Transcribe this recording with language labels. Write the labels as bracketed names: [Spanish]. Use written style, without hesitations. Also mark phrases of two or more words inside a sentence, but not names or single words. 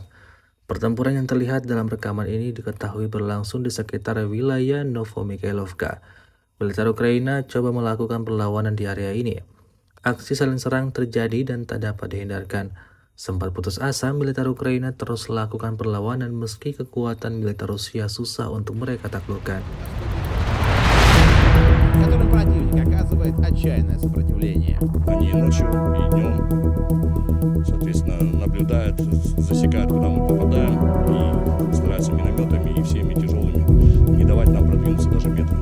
[Indonesian] Pertempuran yang terlihat dalam rekaman ini diketahui berlangsung di sekitar wilayah Novomikhailovka. Militer Ukraina coba melakukan perlawanan di area ini. Aksi saling serang terjadi dan tak dapat dihindarkan. Sempat putus asa, militer Ukraina terus lakukan perlawanan meski kekuatan militer Rusia susah untuk mereka taklukkan. [Russian] Который противник оказывает отчаянное сопротивление. Они ночью и днем, соответственно, наблюдают, засекают, куда мы попадаем, и стараются минометами и всеми тяжелыми не давать нам продвинуться даже метра.